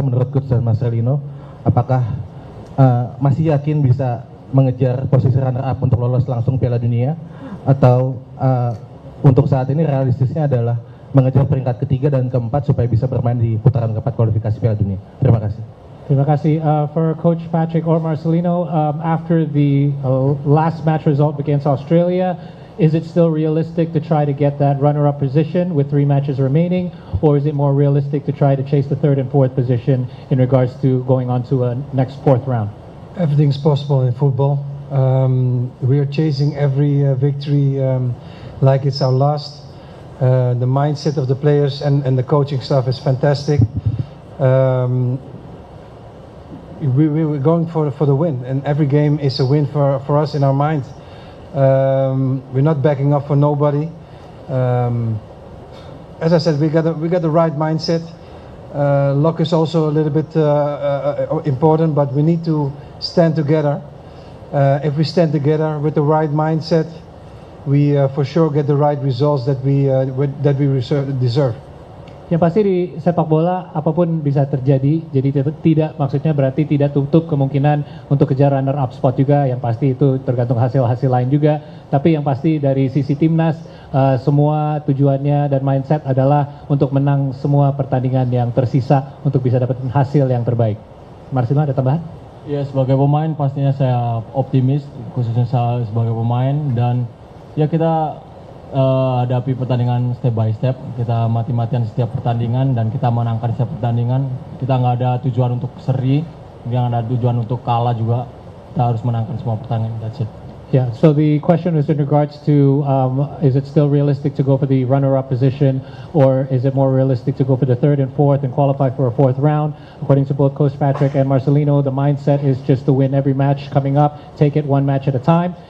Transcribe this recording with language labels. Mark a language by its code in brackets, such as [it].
[id] Menurut Coach dan Marcelino, apakah masih yakin bisa mengejar posisi runner up untuk lolos langsung Piala Dunia, atau untuk saat ini realistisnya adalah mengejar peringkat ketiga dan keempat supaya bisa bermain di putaran keempat kualifikasi Piala Dunia? Terima kasih. Terima kasih. [en] For Coach Patrick or Marcelino, after the last match result against Australia, is it still realistic to try to get that runner-up position with 3 matches remaining, or is it more realistic to try to chase the 3rd and 4th position in regards to going on to a next 4th round? Everything's possible in football. We are chasing every victory like it's our last. The mindset of the players and the coaching staff is fantastic. We're going for the win, and every game is a win for us in our mind. We're not backing up for nobody. As I said, we got the right mindset. Luck is also a little bit important, but we need to stand together. If we stand together with the right mindset, we for sure get the right results that we deserve. [id] Yang pasti di sepak bola apapun bisa terjadi, jadi tidak maksudnya berarti tidak tutup kemungkinan untuk kejar runner up spot juga. Yang pasti itu tergantung hasil-hasil lain juga. Tapi yang pasti dari sisi timnas semua tujuannya dan mindset adalah untuk menang semua pertandingan yang tersisa untuk bisa dapetin hasil yang terbaik. Marcelino, ada tambahan? Ya, sebagai pemain pastinya saya optimis, khususnya saya sebagai pemain, dan ya kita hadapi pertandingan [en] step by step. [id] Kita mati-matian setiap pertandingan dan kita menangkan setiap pertandingan. Kita nggak ada tujuan untuk seri, nggak ada tujuan untuk kalah juga. Kita harus menangkan semua pertandingan. [en] That's it. Yeah, so the question was in regards to is it still realistic to go for the runner-up position, or is it more realistic to go for the 3rd and 4th and qualify for a 4th round? According to both Coach Patrick and Marcelino, the mindset is just to win every match coming up, take it one match at a time.